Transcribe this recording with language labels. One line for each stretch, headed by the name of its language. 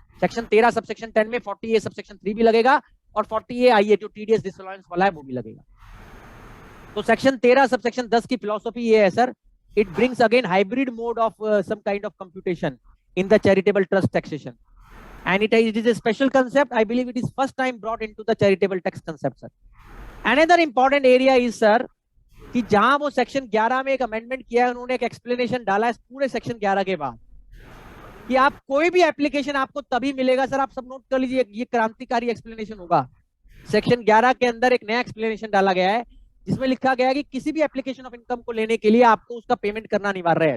Hindi: Section 13 sub section 10 में 48 sub section 3 भी लगेगा और 40(I) जो टीडीएस डिसअलाउंस वाला है वो भी लगेगा। तो सेक्शन 13 सब सेक्शन 10 की फिलॉसफी ये है sir,
English: It brings again hybrid mode of some kind of computation in the charitable trust taxation, and it is a special concept. I believe it is first time brought into the charitable tax concept sir. Another important area is sir
Hindi: कि जहां वो section 11 में एक amendment किया है, उन्होंने एक explanation डाला है पूरे सेक्शन 11 के बाद कि आप कोई भी एप्लीकेशन आपको तभी मिलेगा सर, आप सब नोट कर लीजिए, ये क्रांतिकारी एक्सप्लेनेशन होगा। सेक्शन 11 के अंदर एक नया एक्सप्लेनेशन डाला गया है जिसमें लिखा गया है कि किसी भी एप्लीकेशन ऑफ इनकम को लेने के लिए आपको उसका पेमेंट करना अनिवार्य है।